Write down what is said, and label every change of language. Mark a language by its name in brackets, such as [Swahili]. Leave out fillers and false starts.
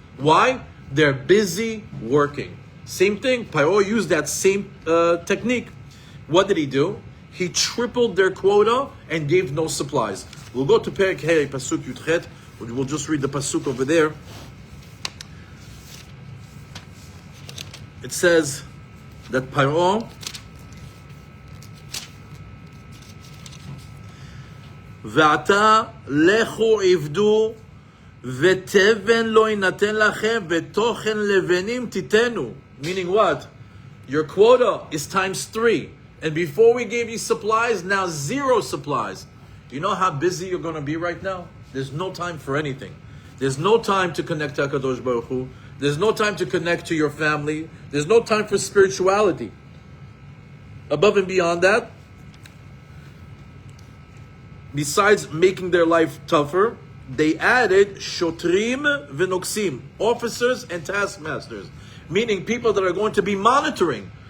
[English] Why? They're busy working. Same thing, Pharaoh used that same technique. What did he do? He tripled their quota and gave no supplies. We'll go to Perek Hey, Pasuk Yutchet. We'll just read the Pasuk over there. It says that Pharaoh [Hebrew] ועתה לכו עבדו ותבן לא יינתן לכם ותוכן לבנים תיתנו. [English] Meaning what? Your quota is times 3. And before we gave you supplies, now 0 supplies. You know how busy you're going to be right now? There's no time for anything. There's no time to connect to HaKadosh Baruch Hu. There's no time to connect to your family. There's no time for spirituality. Above and beyond that, besides making their life tougher, they added shotrim v'noksim, officers and taskmasters, meaning people that are going to be monitoring.